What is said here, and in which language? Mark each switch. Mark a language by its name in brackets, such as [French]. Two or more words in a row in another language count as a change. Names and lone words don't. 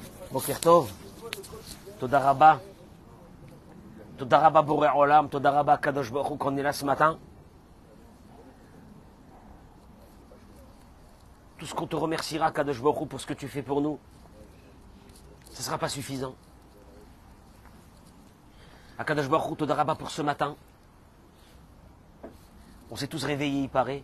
[Hebrew] בוקר טוב, תודה רבה, בורא עולם, תודה רבה קדוש ברוך הוא, [French] qu'on est là ce matin. Tout ce qu'on te remerciera, [Hebrew] קדוש ברוך הוא, [French] pour ce que tu fais pour nous, ce ne sera pas suffisant. À [Hebrew] קדוש ברוך הוא, תודה רבה [French] pour ce matin. On s'est tous réveillés, il paraît.